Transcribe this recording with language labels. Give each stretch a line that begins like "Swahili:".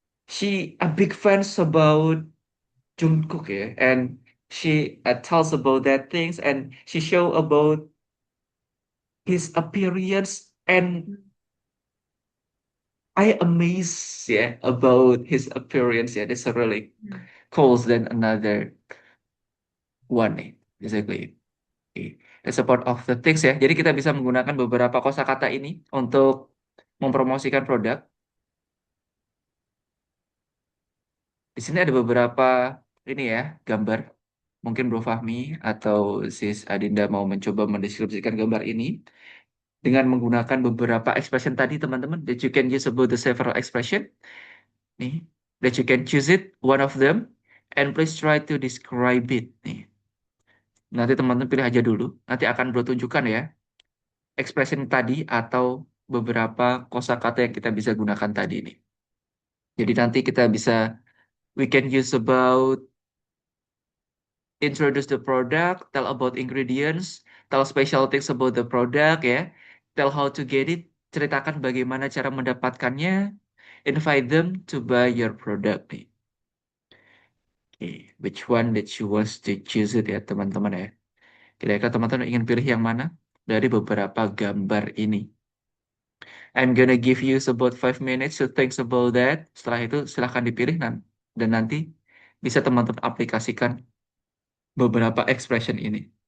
English: she a big fans about Jungkook ya, and she tells about that things and she show about his appearance and I amazed, yeah, about his appearance. Yeah, that's a really Hmm. cool than another one nih, basically. Okay. That's a part of the things ya.
Indonesian: Jadi kita bisa menggunakan beberapa kosakata ini untuk mempromosikan produk. Di sini ada beberapa ini ya gambar. Mungkin Bro Fahmi atau Sis Adinda mau mencoba mendeskripsikan gambar ini dengan menggunakan beberapa expression tadi teman-teman.
English: That you can use about the several expression. nih, that you can choose it, one of them, and please try to describe it nih.
Indonesian: Nanti teman-teman pilih aja dulu. Nanti akan bro tunjukkan ya, expression tadi atau beberapa kosakata yang kita bisa gunakan tadi nih. Jadi nanti kita bisa,
English: we can use about introduce the product, tell about ingredients, tell special things about the product ya, tell how to get it,
Indonesian: ceritakan bagaimana cara mendapatkannya,
English: invite them to buy your product nih. Okay. Which one that you want to choose it ya teman-teman ya.
Indonesian: Kira-kira teman-teman ingin pilih yang mana dari beberapa gambar ini?
English: I'm gonna give you about 5 minutes to think about that.
Indonesian: Setelah itu silahkan dipilih dan nanti bisa teman-teman aplikasikan beberapa expression ini.